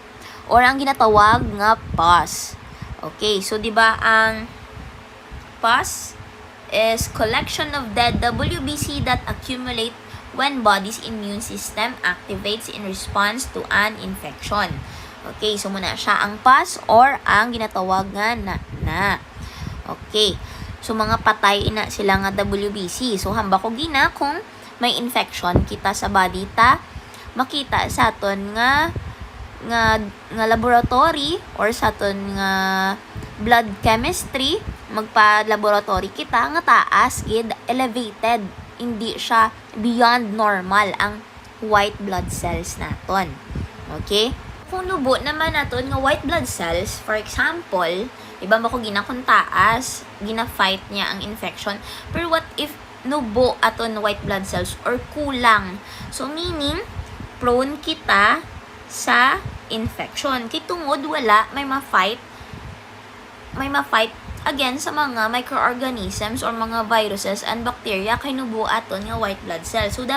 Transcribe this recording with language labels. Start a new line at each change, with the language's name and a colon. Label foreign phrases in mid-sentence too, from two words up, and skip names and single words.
Hiligaynon: Or ang ginatawag nga pus.
English: Okay, so,
Hiligaynon: di ba ang
English: pus is collection of dead WBC that accumulate when body's immune system activates in response to an infection.
Hiligaynon: Okay, so muna siya ang pus or ang ginatawag nga na. Okay, so mga patay ina sila nga WBC. So hamba ko gina kung may infection kita sa body ta, makita sa aton nga laboratory or sa aton nga
English: blood chemistry,
Hiligaynon: magpa-laboratory kita nga taas gid, elevated, hindi siya
English: beyond normal
Hiligaynon: ang
English: white blood cells
Hiligaynon: naton. Okay? Kung nubo naman naton nga
English: white blood cells, for example,
Hiligaynon: iba ba ko ginakon taas, gina-fight niya ang infection. Pero
English: what if
Hiligaynon: nubo aton
English: white blood cells
Hiligaynon: or kulang? So meaning prone kita sa infection. Kay tungod wala may ma-fight again sa mga
English: microorganisms or mga viruses and bacteria
Hiligaynon: kay nubo aton nga
English: white blood cells.